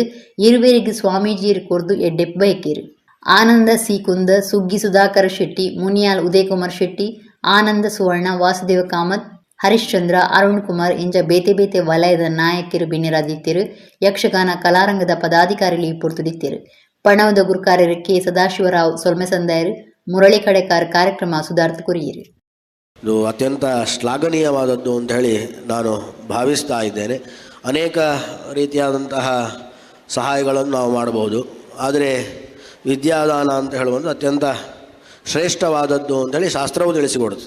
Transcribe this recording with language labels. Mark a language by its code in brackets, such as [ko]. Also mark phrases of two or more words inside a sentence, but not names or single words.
[tcy] ಇರುವೇರಿಗೆ ಸ್ವಾಮೀಜಿರು ಕೊರ್ದು ಎಡ್ಡೆಪ್ ಬಯಕೇರು. ಆನಂದ ಸೀಕುಂದ, ಸುಗ್ಗಿ ಸುಧಾಕರ ಶೆಟ್ಟಿ, ಮುನಿಯಾಲ್ ಉದಯಕುಮಾರ್ ಶೆಟ್ಟಿ, ಆನಂದ ಸುವರ್ಣ, ವಾಸುದೇವ ಕಾಮತ್, ಹರಿಶ್ಚಂದ್ರ, ಅರುಣ್ ಕುಮಾರ್ ಇಂಜ ಬೇತೆ ಬೇತೆ ವಲಯದ ನಾಯಕರು ಬಿನ್ನಿರಾದಿತ್ತರು. ಯಕ್ಷಗಾನ ಕಲಾರಂಗದ ಪದಾಧಿಕಾರಿಗಳು ಪೊರ್ತುದಿತ್ತರು. ಪಣವದ ಗುರುಕಾರ್ಯರು ಕೆ ಸದಾಶಿವರಾವ್ ಸೊಲ್ಮೆಸಂದಾಯರು, ಮುರಳಿ ಕಡೆಕಾರ್ ಕಾರ್ಯಕ್ರಮ ಸುಧಾರ್ಥ ಕೊರಿಯರು. [kn] ಇದು ಅತ್ಯಂತ ಶ್ಲಾಘನೀಯವಾದದ್ದು ಅಂತ ಹೇಳಿ ನಾನು ಭಾವಿಸ್ತಾ ಇದ್ದೇನೆ. ಅನೇಕ ರೀತಿಯಾದಂತಹ ಸಹಾಯಗಳನ್ನು ನಾವು ಮಾಡಬಹುದು, ಆದರೆ ವಿದ್ಯಾದಾನ ಅಂತ ಹೇಳುವುದು ಅತ್ಯಂತ ಶ್ರೇಷ್ಠವಾದದ್ದು ಅಂತೇಳಿ ಶಾಸ್ತ್ರವು ತಿಳಿಸಿಕೊಡುತ್ತೆ.